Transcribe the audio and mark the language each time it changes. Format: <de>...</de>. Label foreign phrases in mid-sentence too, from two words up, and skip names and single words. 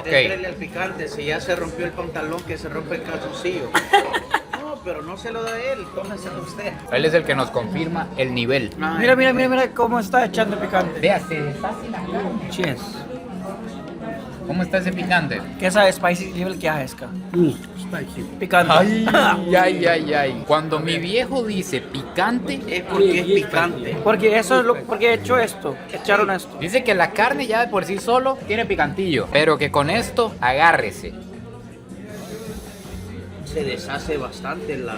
<es>Entrele al picante, si ya se rompió el pantalón, que se rompe el calzoncillo. No, pero no se lo da él, tómeselo usted. Él es el que nos confirma el nivel. Mira, cómo está echando picante. Vea, se deshace la carne. Cheers. ¿Cómo está ese picante?</es> <hi>कैसा</hi> <en>spicy level</en> <hi>क्या है इसका? स्पाइसी</hi> <es>Picante. Ay. Cuando mi viejo dice picante, Es porque es picante. Porque eso es lo porque he hecho esto. Echaron esto. dice que la carne ya de por sí solo tiene picantillo. Pero que con esto, agárrese. Se deshace bastante la...</es>